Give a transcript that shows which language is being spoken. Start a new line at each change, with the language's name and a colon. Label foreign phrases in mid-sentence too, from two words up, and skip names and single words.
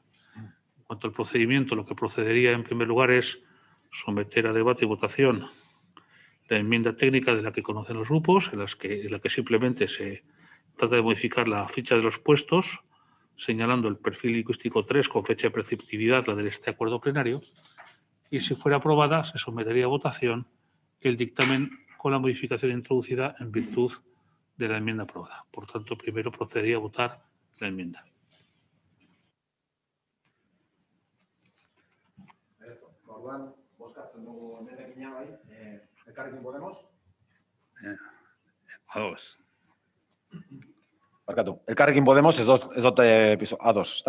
Spanish: En cuanto al procedimiento, lo que procedería en primer lugar es someter a debate y votación la enmienda técnica de la que conocen los grupos, en la que simplemente se trata de modificar la ficha de los puestos, señalando el perfil lingüístico 3 con fecha de preceptividad, la de este acuerdo plenario, y si fuera aprobada se sometería a votación el dictamen con la modificación introducida en virtud de la enmienda aprobada. Por tanto, primero procedería a votar la enmienda.
Basque: Orduan, bozkatzen dugu emendakina bai, Elkarrekin Podemos. Ados. Barkatu, Elkarrekin Podemos ez dut ados, ezta?